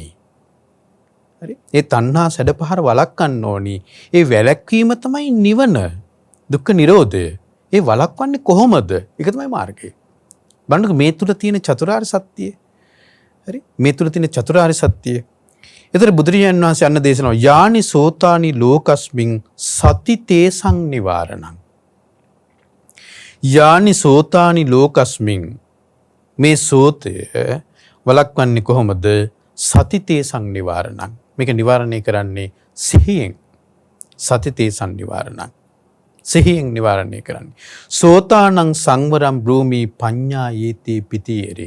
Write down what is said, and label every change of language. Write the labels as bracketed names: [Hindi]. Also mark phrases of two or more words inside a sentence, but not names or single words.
[Sinhala] හරි? ඒ තණ්හා සැඩ පහර වළක්වන්න ඕනි. ඒ වැළැක්වීම තමයි නිවන. දුක්ඛ නිරෝධය. ඒ වළක්වන්නේ කොහොමද? ඒක තමයි මාර්ගය. බලන්නකො මේ තුල තියෙන චතුරාර්ය සත්‍යය. හරි? මේ තුල තියෙන චතුරාර්ය සත්‍යය. ඒතර බුදුරජාණන් වහන්සේ අන්න දේශනාව [Pali] යානි සෝතානි ලෝකස්මින් සති තේසං නිවාරණං. යානි සෝතානි ලෝකස්මින් [Sinhala] මේ සෝතය වළක්වන්නේ කොහොමද? [Pali] සති තේසං නිවාරණං. [Sinhala] මේක නිවාරණය කරන්නේ සිහියෙන්. [Pali] සති තේසං නිවාරණං. [Sinhala] සිහියෙන් නිවාරණය කරන්නේ. [Pali] සෝතානං සංවරම් බ්‍රූමි පඤ්ඤා යේති පිතියරේ.